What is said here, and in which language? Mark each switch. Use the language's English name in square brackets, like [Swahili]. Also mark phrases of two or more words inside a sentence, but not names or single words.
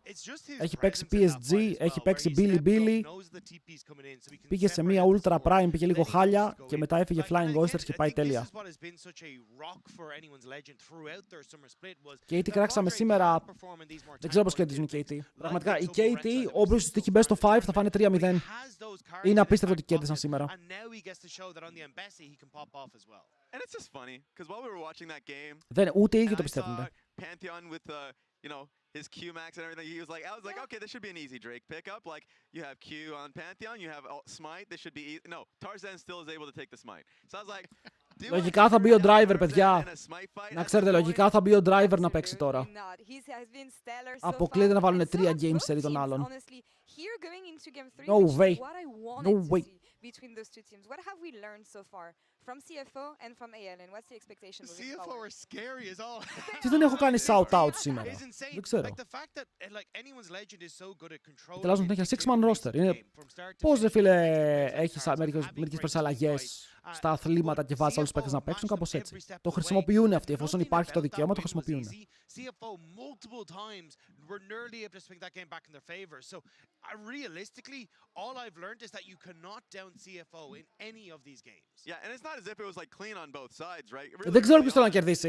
[Greek] Έχει παίξει PSG, έχει παίξει Billy. Πήγε σε μία Ultra Prime, πήγε λίγο χάλια και μετά έφυγε Flying Oysters και πάει τέλεια. KT κράξαμε σήμερα. Δεν ξέρω πώς κερδίζουν οι KT. Πραγματικά οι KT, όποιος τους τύχει [English] best of 5 [Greek] θα φάνε 3-0. Είναι απίστευτο ότι κέρδισαν σήμερα. [English] And it's just funny, because while we were watching that game, [Greek] δεν ούτε οι ίδιοι το πιστεύουν. [English] Pantheon with his Q-Max and everything, he was like, I was like, okay, this should be an easy Drake pickup. Like, you have Q on Pantheon, you have Smite, this should be easy. No, Tarzan still is able to take the Smite. So I was like, [Greek] λογικά θα μπει ο driver, παιδιά. Να ξέρετε, λογικά θα μπει ο driver να παίξει τώρα. Αποκλείεται να βάλουν 3 games σε τον άλλον. [English] No way. No way. Between those two teams. What have we learned so far from CFO and from ALN? What's the expectation moving forward? CFO are scary as all. [Greek] Τι δεν έχω κάνει shout-out σήμερα. Δεν ξέρω. Τελάζουν ότι έχει 6-man roster. Πώς ρε φίλε έχεις μερικές φορές αλλαγές στα αθλήματα και βάζεις όλους τους παίκτες να παίξουν, κάπως έτσι. Το χρησιμοποιούν αυτοί, εφόσον υπάρχει το δικαίωμα, το χρησιμοποιούν. Δεν ξέρω ποιος θέλω να κερδίσει.